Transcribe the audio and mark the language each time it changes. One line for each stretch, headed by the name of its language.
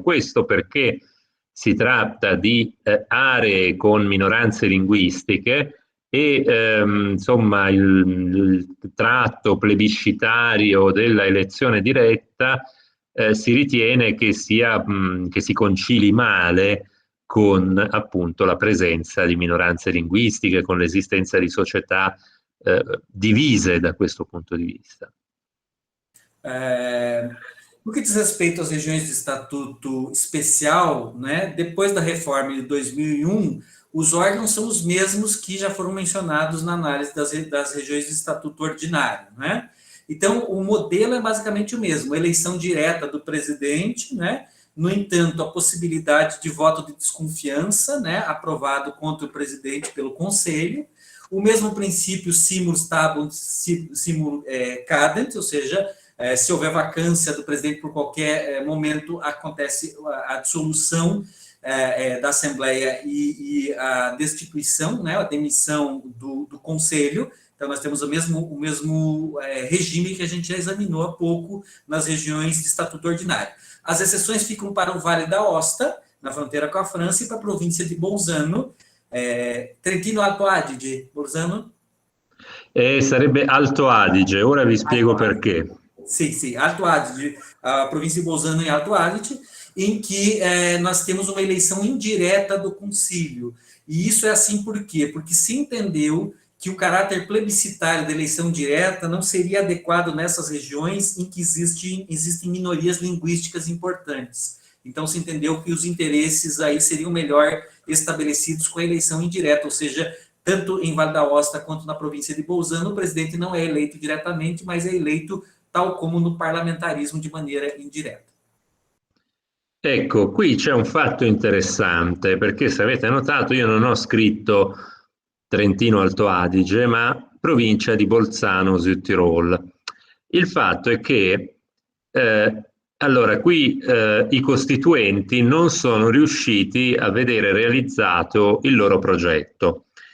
Italian: Questo perché si tratta di aree con minoranze linguistiche e insomma il tratto plebiscitario della elezione diretta si ritiene che si concili male con appunto la presenza di minoranze linguistiche, con l'esistenza di società divise da questo punto di vista.
Portuguese: No que diz respeito às regiões de estatuto especial, né, depois da reforma de 2001, os órgãos são os mesmos que já foram mencionados na análise das regiões de estatuto ordinário, né? Então, o modelo é basicamente o mesmo, eleição direta do presidente, né? No entanto, a possibilidade de voto de desconfiança, né, aprovado contra o presidente pelo Conselho, o mesmo princípio
Latin: simul stabunt simul cadent,
Portuguese: ou seja, se houver vacância do presidente por qualquer momento, acontece a dissolução da Assembleia e a destituição, né, a demissão do Conselho. Então, nós temos o mesmo regime que a gente já examinou há pouco nas regiões de estatuto ordinário. As exceções ficam para o Vale d'Aosta, na fronteira com a França, e para a província de Bolzano, Trentino Alto Adige, Bolzano?
Italian: Sarebbe Alto Adige, ora vi spiego perché.
Portuguese: Sim, Alto Adige, a província de Bolzano em Alto Adige, em que nós temos uma eleição indireta do concílio. E isso é assim por quê? Porque se entendeu que o caráter plebiscitário da eleição direta não seria adequado nessas regiões em que existem minorias linguísticas importantes. Então, se entendeu que os interesses aí seriam melhor estabelecidos com a eleição indireta, ou seja, tanto em Val d'Aosta quanto na província de Bolzano, o presidente não é eleito diretamente, mas é eleito tal como no parlamentarismo de maneira indireta.
Italian: Ecco, qui c'è un fatto interessante, perché se avete notato io non ho scritto Trentino Alto Adige, ma provincia di Bolzano Südtirol. Il fatto è che allora qui i costituenti non sono riusciti a vedere realizzato il loro progetto.